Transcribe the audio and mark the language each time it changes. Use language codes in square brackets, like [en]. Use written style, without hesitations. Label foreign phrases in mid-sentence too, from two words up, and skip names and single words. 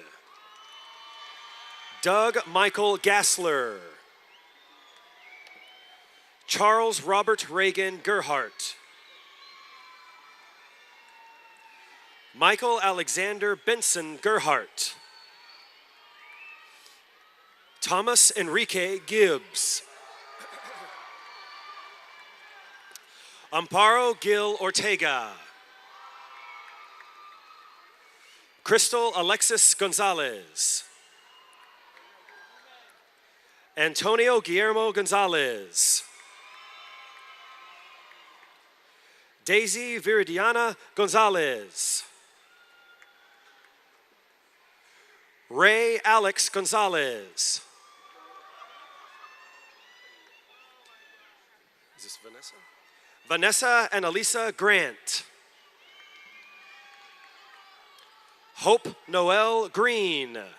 [en] Doug Michael Gassler. Charles Robert Reagan Gerhardt. Michael Alexander Benson Gerhardt. Thomas Enrique Gibbs. Amparo Gil Ortega. Crystal Alexis Gonzalez. Antonio Guillermo Gonzalez. Daisy Viridiana Gonzalez. Ray Alex Gonzalez. Is this Vanessa? Vanessa and Elisa Grant. Hope Noel Green.